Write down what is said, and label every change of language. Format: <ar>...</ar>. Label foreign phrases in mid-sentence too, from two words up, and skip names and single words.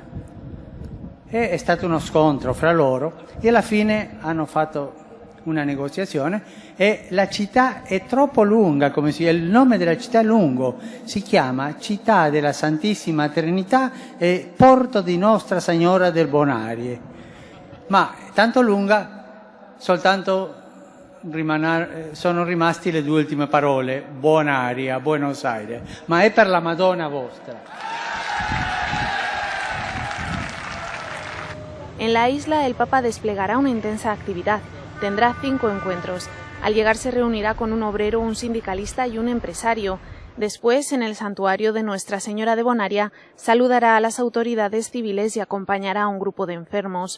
<it>È stato uno scontro fra loro e alla fine hanno fatto una negoziazione e la città è troppo lunga, il nome della città è lungo, si chiama Città della Santissima Trinità e Porto di Nostra Signora del Bonarie. Ma è tanto lunga, soltanto sono rimasti le due ultime parole, Bonaria, Buenos Aires, ma è per la Madonna vostra.</it> <es>En la isla, el Papa desplegará una intensa actividad. Tendrá 5 encuentros. Al llegar se reunirá con un obrero, un sindicalista y un empresario. Después, en el santuario de Nuestra Señora de Bonaria, saludará a las autoridades civiles y acompañará a un grupo de enfermos.</es>